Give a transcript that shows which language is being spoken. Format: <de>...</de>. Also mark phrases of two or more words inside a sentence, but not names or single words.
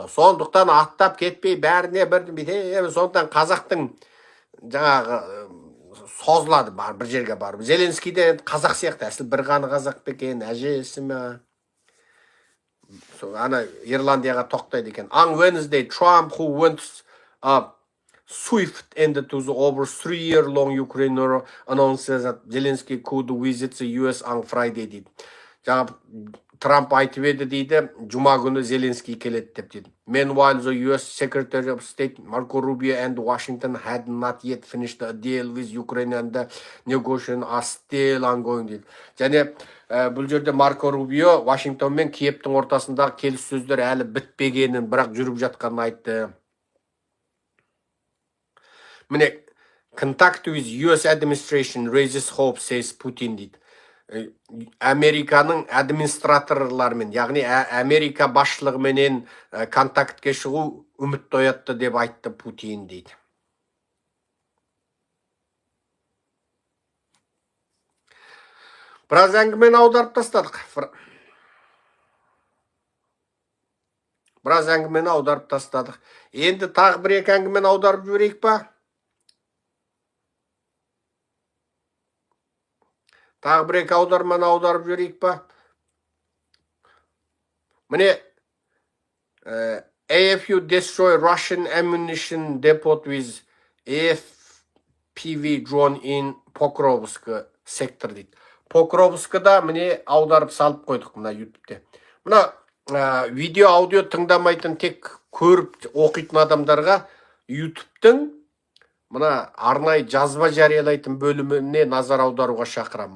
<kk>Сондықтан аттап кетпей бәріне бір сондықтан қазақтың жаңағы созылады бір жерге барып. Зеленский де қазақ сияқты, әсіл бір ғаны қазақ екен, әжесі ме? Ана Ирландияға тоқтайды екен.</kk> <en>On Wednesday, Trump, who went swift ended to the over 3-year-long Ukraine war, announces that Zelensky could visit the US on Friday дейді.</en> <kk>Жаңа Трамп айтып еді дейді, жұма күні Зеленский келеді деп дейді.</kk> <en>Meanwhile, the US Secretary of State Marco Rubio and Washington had not yet finished a deal with Ukraine and the negotiations are still ongoing дейді.</en> <kk>Және бұл жерде Марко Рубио Вашингтон мен Киевтің ортасындағы келіссөздер әлі бітпегенін, бірақ жүріп жатқанын айтты. Міне,</kk> <en>contact with US administration raises hope, says Putin дейді.</en> <kk>Американың администраторларымен, яғни Америка басшылығыменен контактке шығу үміт оятты деп айтты Путин дейді. Біраз әңгімені аударып тастадық. Енді тағы 1-2 әңгімені аударып жіберейік па? Тағы 1-2 аударманы аударып жіберейік па?</kk> <en>Mine AFU destroy Russian ammunition depot with AFPV drone in Pokrovsk sector дейді.</en> <kk>Покровскіда міне аударып салып қойдық мына YouTube'те. Мына видео, аудио тыңдамайтын тек көріп оқитын адамдарға YouTube'тың мына арнайы жазба жариялайтын бөліміне назар аударуға шақырамын.</kk>